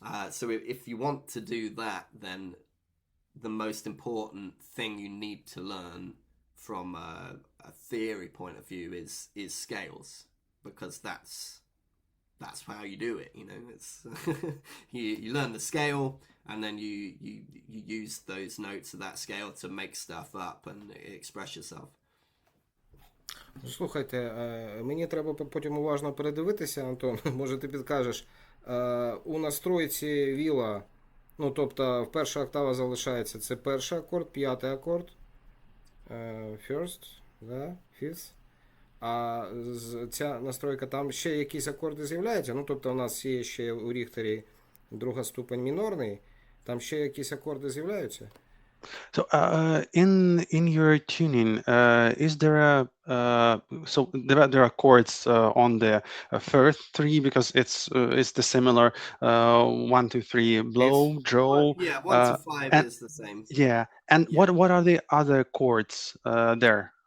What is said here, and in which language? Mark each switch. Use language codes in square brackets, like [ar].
[en] So if you want to do that, then the most important thing you need to learn from a theory point of view is scales, because that's how you do it. You know, it's you learn the scale, and then you use those notes of that scale to make stuff up and express yourself. [uk] Слухайте, мені треба потім уважно передивитися, Антон, може ти підкажеш, у настройці віла, ну, тобто перша октава залишається, це перший акорд, п'ятий акорд, first, да, fifth, а ця настройка, там ще якісь акорди з'являються, ну, тобто у нас є ще у Ріхтері друга ступень мінорний, там ще якісь акорди з'являються? [en] So in your tuning, is there a so there are chords on the first three, because it's the similar 1, 2, 3 blow, draw. Yeah, 1 to 5 is the same. Yeah, and what are the other chords there?